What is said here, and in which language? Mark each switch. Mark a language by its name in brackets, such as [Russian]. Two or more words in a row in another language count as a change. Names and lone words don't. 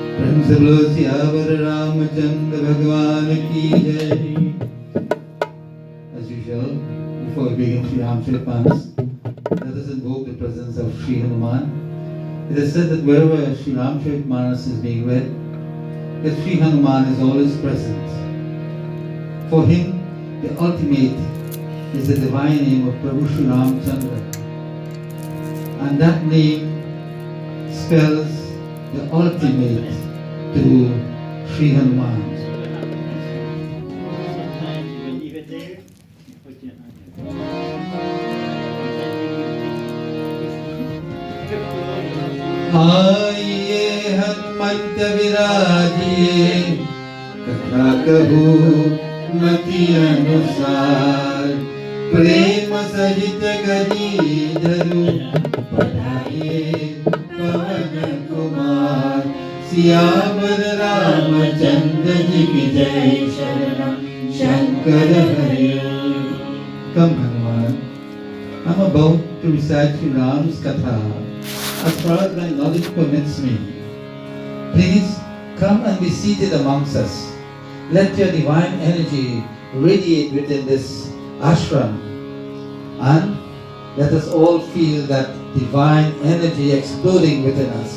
[Hindi] बोलो सियावर रामचंद्र भगवान की जय. [English] As usual, before we begin Sri Ramcharitmanas, let us invoke the presence of Sri Hanuman. It is said that wherever Sri Ramcharitmanas is being read, that Sri Hanuman is always present. For him, the ultimate is the divine name of Prabhu Sri Ramchandra. And that name spells the ultimate to Sri Hanuman. Sometimes you leave it there, you put it on [Hindi] आइए हनुमंत विराजिए कथा कहूँ मति अनुसार प्रेम सहित गदी धरु पढ़ाए पवन कुमार सियावर रामचंद्र जी की जय शरणम शंकर हरि. [English] Come Hanuman, I'm about to recite Sri Ram's Katha as far as my knowledge permits me. Please come and be seated amongst us. Let your divine energy radiate within this ashram, and let us all feel that divine energy exploding within us.